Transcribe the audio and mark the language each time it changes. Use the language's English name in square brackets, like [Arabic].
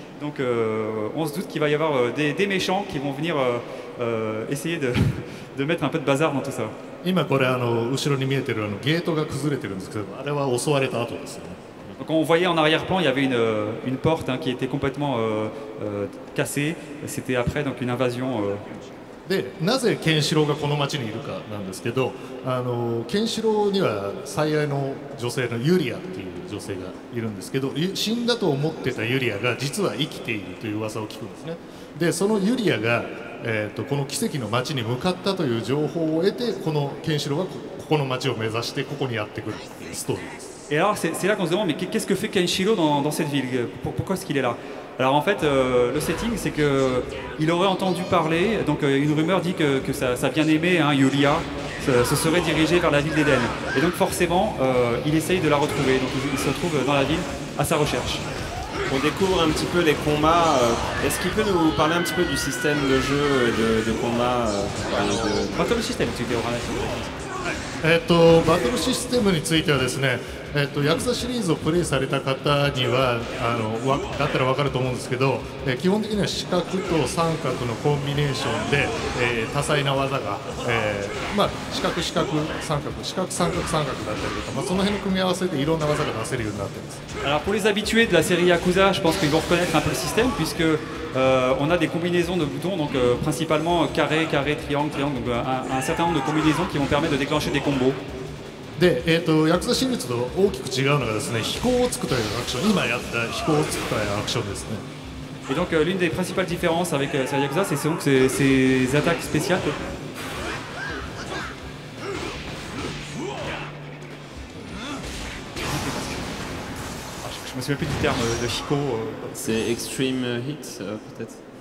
[French] Donc on se doute qu'il va y avoir des méchants qui vont venir essayer de mettre un peu de bazar dans tout ça. [Japanese] 今これ後ろに見えてるゲートが崩れてるんですけど、あれは襲われた後ですよね。 [French] Donc on voyait en arrière-plan, il y avait une porte qui était complètement cassée. C'était après donc une invasion. [Japanese] でなぜケンシロウがこの町にいるかなんですけど、ケンシロウには最愛の女性のユリアっていう女性がいるんですけど、死んだと思ってたユリアが実は生きているという噂を聞くんですね。でそのユリアが、この奇跡の町に向かったという情報を得て、このケンシロウはここの町を目指してここにやってくるっていうストーリーです。 [French] Et alors, c'est là qu'on se demande, mais qu'est-ce que fait Kenshiro dans cette ville? Pourquoi est-ce qu'il est là? Alors en fait, le setting, c'est qu'il aurait entendu parler, donc une rumeur dit que sa bien-aimée, hein, Yulia, se serait dirigée vers la ville d'Éden. Et donc forcément, il essaye de la retrouver, donc il se retrouve dans la ville à sa recherche. On découvre un petit peu les combats. Est-ce qu'il peut nous parler un petit peu du système de jeu et de combat Battle System, tu dis au ralenti. [Japanese] バトルシステムについてはですね、ヤクザシリーズをプレイされた方にはだったら分かると思うんですけど、基本的には四角と三角のコンビネーションで、多彩な技が、四角四角三角四角三角三角だったりとか、その辺の組み合わせでいろんな技が出せるようになっています。 [French] Alors pour les habitués de la série Yakuza, je pense qu'ils vont reconnaître un peu le système puisque on a des combinaisons de boutons, donc principalement carré, carré, triangle, triangle, donc un certain nombre de combinaisons qui vont permettre de déclencher des combos. [Japanese] で、ヤクザシリーズと大きく違うのがですね、飛行をつくというアクション、今やった飛行をつくというアクションですね。 [French] Et donc l'une des principales différences avec série Yakuza, c'est donc ces attaques spéciales. Je me souviens plus du terme de Hiko. C'est Extreme Hit, peut-être.